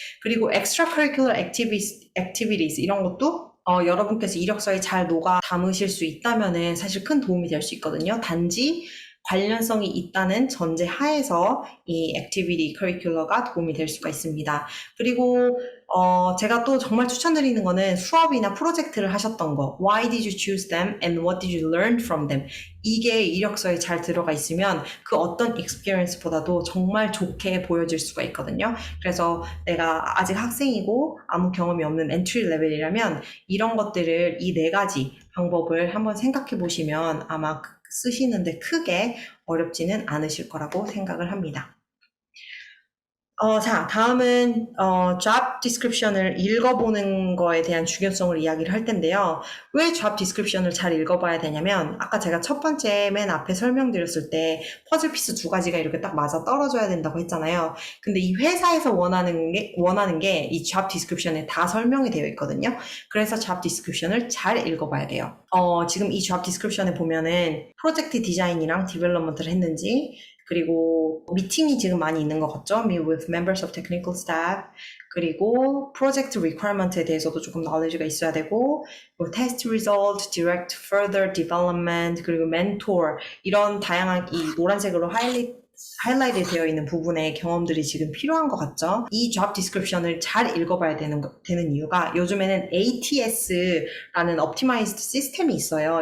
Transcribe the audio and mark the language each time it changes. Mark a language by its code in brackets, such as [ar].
[ko] 그리고 extracurricular activities 이런 것도 여러분께서 이력서에 잘 녹아 담으실 수 있다면은 사실 큰 도움이 될 수 있거든요. 단지 관련성이 있다는 전제 하에서 이 액티비티 커리큘러가 도움이 될 수가 있습니다. 그리고 제가 또 정말 추천드리는 거는 수업이나 프로젝트를 하셨던 거. [en] Why did you choose them and what did you learn from them? [ko] 이게 이력서에 잘 들어가 있으면 그 어떤 experience보다도 정말 좋게 보여질 수가 있거든요. 그래서 내가 아직 학생이고 아무 경험이 없는 엔트리 레벨이라면 이런 것들을 이 네 가지 방법을 한번 생각해 보시면 아마 쓰시는데 크게 어렵지는 않으실 거라고 생각을 합니다. 자, 다음은 job description을 읽어보는 거에 대한 중요성을 이야기를 할 텐데요. 왜 job description을 잘 읽어봐야 되냐면 아까 제가 첫 번째 맨 앞에 설명드렸을 때 퍼즐 피스 두 가지가 이렇게 딱 맞아 떨어져야 된다고 했잖아요. 근데 이 회사에서 원하는 게 이 job description에 다 설명이 되어 있거든요. 그래서 job description을 잘 읽어봐야 돼요. 지금 이 job description에 보면은 프로젝트 디자인이랑 디벨롭먼트를 했는지 그리고 미팅이 지금 많이 있는 것 같죠? [en] Meet with members of technical staff. [ko] 그리고 프로젝트 requirement에 대해서도 조금 knowledge가 있어야 되고, 뭐 [en] test result, direct further development, [ko] 그리고 mentor 이런 다양한 이 노란색으로 하이라이트 되어 있는 부분에 경험들이 지금 필요한 것 같죠? 이 job description을 잘 읽어봐야 되는 이유가 요즘에는 ATS라는 optimized 시스템이 있어요.